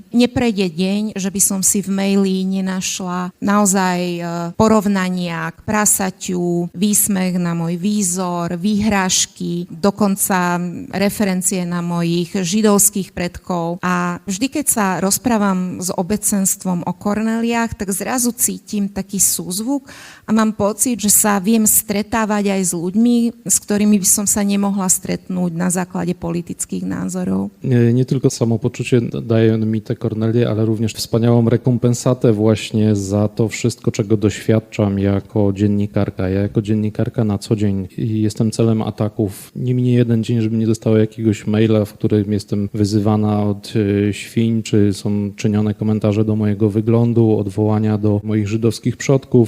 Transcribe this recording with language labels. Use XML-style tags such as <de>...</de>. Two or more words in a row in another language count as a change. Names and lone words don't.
<sk>Neprejde deň, že by som si v maili nenašla naozaj porovnania k prasaťu, výsmech na môj výzor, výhražky, dokonca referencie na mojich židovských predkov. A vždy, keď sa rozprávam s obecenstvom o Kornéliách, tak zrazu cítim taký súzvuk a mám pocit, že sa viem stretávať aj s ľuďmi, s ktorými by som sa nemohla stretnúť na základe politických názorov.</sk> <pl>Nie tylko samopoczucie daje mi te Kornelie, ale również wspaniałą rekompensatę właśnie za to wszystko, czego doświadczam jako dziennikarka. Ja jako dziennikarka na co dzień jestem celem ataków. Nie minie jeden dzień, żeby nie dostało jakiegoś maila, w którym jestem wyzywana od świń, czy są czynione komentarze do mojego wyglądu, odwołania do moich żydowskich przodków.</pl>